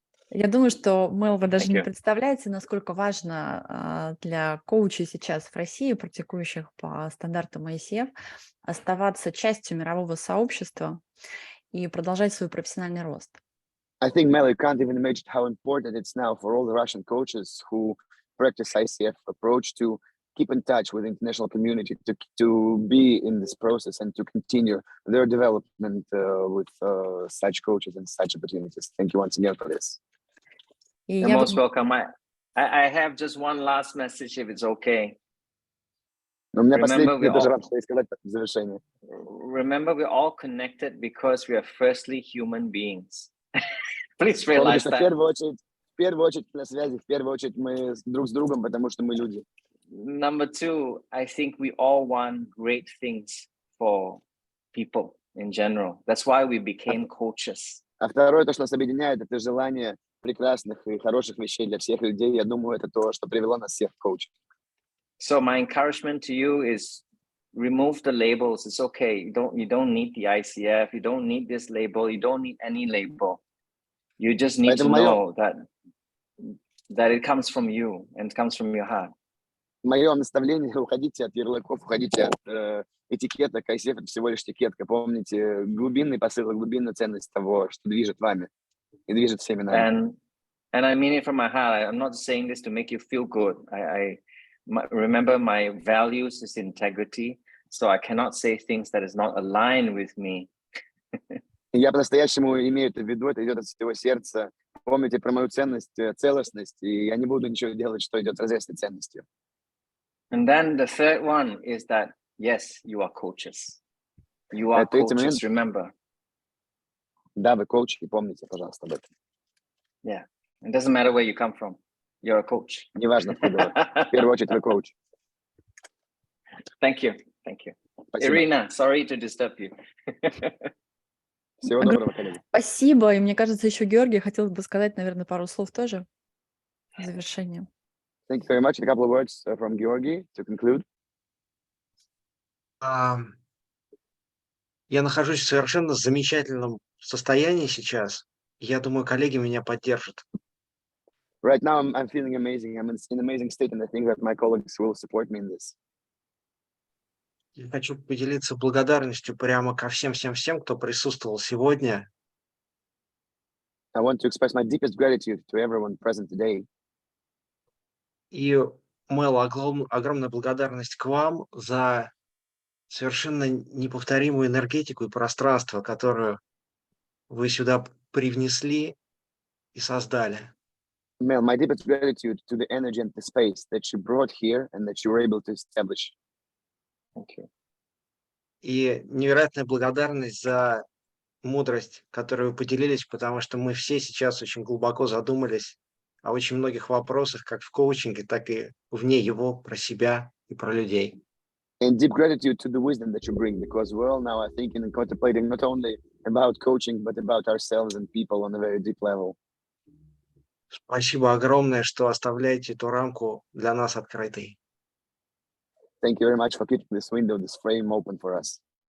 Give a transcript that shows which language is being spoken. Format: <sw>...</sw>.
<ru>Я думаю, что, Мэл, вы даже не представляете, насколько важно для коучей сейчас в России, практикующих по стандартам ICF, оставаться частью мирового сообщества и продолжать свой профессиональный рост.</ru> <en>I think, Mel, you can't even imagine how important it's now for all the Russian coaches who practice ICF approach to keep in touch with the international community, to be in this process and to continue their development with such coaches and such opportunities. Thank you once again for this. You're most welcome. I have just one last message, if it's okay.</en> <ru>У меня последний тоже вам что сказать в завершение.</ru> <en>Remember, we're all connected because we are firstly human beings. Please realize that.</en> <ru>В первую очередь на связи, в первую очередь мы друг с другом, потому что мы люди.</ru> <en>Number two, I think we all want great things for people in general. That's why we became coaches.</en> <ru>А второе, то, что нас объединяет, это желание прекрасных и хороших вещей для всех людей. Я думаю, это то, что привело нас всех в коучинг.</ru> <en>So my encouragement to you is remove the labels. It's okay. You don't need the ICF. You don't need this label. You don't need any label. You just need to know that it comes from you and it comes from your heart.</en> <ru>мое наставление: уходите от ярлыков, уходите от этикеток. ICF — это всего лишь этикетка. Помните глубинный посыл, глубинную ценность того, что движет вами и движет всеми нами.</ru> <en>And I mean it from my heart. I'm not saying this to make you feel good. Remember, my values is integrity, so I cannot say things that is not aligned with me.</en> <ru>Я по-настоящему имею это в виду, это идет от всего сердца. Помните про мою ценность, целостность, и я не буду ничего делать, что идет вразрез с этой ценностью.</ru> <en>And then the third one is that, yes, you are coaches. You are coaches, remember.</en> <ru>Да, вы коучи, помните, пожалуйста, об этом.</ru> <en>Yeah, it doesn't matter where you come from. You're a coach.</en> <ru>Неважно, откуда вы. В первую очередь, вы коуч.</ru> <en>Thank you. Thank you.</en> <ru>Спасибо.</ru> <en>Irina, sorry to disturb you.</en> <ru>Всего доброго, коллеги. Спасибо. И мне кажется, еще Георгий хотел бы сказать, наверное, пару слов тоже в завершение.</ru> <en>Thank you very much. A couple of words from Георгий to conclude.</en> <ru>Я нахожусь в совершенно замечательном состоянии сейчас. Я думаю, коллеги меня поддержат.</ru> <en>Right now, I'm feeling amazing. I'm in an amazing state, and I think that my colleagues will support me in this.</en> <ru>Я хочу поделиться благодарностью прямо ко всем, кто присутствовал сегодня.</ru> <en>I want to express my deepest gratitude to everyone present today.</en> <ru>И, Мэл, огромная благодарность к вам за совершенно неповторимую энергетику и пространство, которую вы сюда привнесли и создали.</ru> <en>Mel, my deepest gratitude to the energy and the space that you brought here and that you were able to establish. Thank you.</en> <ru>И невероятная благодарность за мудрость, которую вы поделились, потому что мы все сейчас очень глубоко задумались о очень многих вопросах, как в коучинге, так и вне его, про себя и про людей.</ru> <en>And deep gratitude to the wisdom that you bring, because we're all now thinking and contemplating not only about coaching, but about ourselves and people on a very deep level.</en> <ru>Спасибо огромное, что оставляете эту рамку для нас открытой.</ru> <en>Thank you very much for keeping this window, this frame open for us.</en>